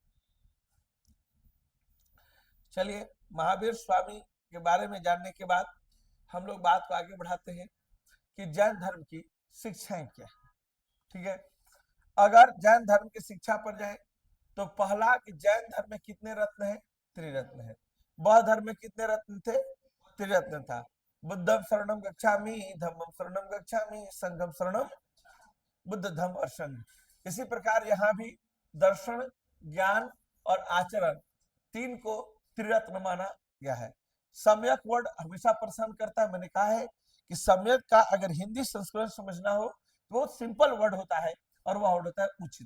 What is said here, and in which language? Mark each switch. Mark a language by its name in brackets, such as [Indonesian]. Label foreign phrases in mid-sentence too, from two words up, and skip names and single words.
[Hindi] चलिए, महावीर स्वामी के बारे में जानने के बाद हम लोग बात को आगे बढ़ाते हैं कि जैन धर्म की शिक्षाएं क्या है। ठीक है, अगर जैन धर्म की शिक्षा पर जाए तो पहला कि जैन धर्म में कितने रत्न है? त्रिरत्न है। बौद्ध धर्म में कितने रत्न थे? त्रिरत्न था। [Pali] बुद्धम शरणम गच्छामि, धम्मम शरणम गच्छामि, संघम शरणम [Hindi] बुद्ध धम्म और संघ। इसी प्रकार यहाँ भी दर्शन, ज्ञान और आचरण तीन को त्रिरत्न माना गया है। सम्यक वर्ड हमेशा परेशान करता है। मैंने कहा है कि सम्यक का अगर हिंदी संस्करण समझना हो तो बहुत [English] simple word [Hindi] होता है और वह वर्ड होता है उचित।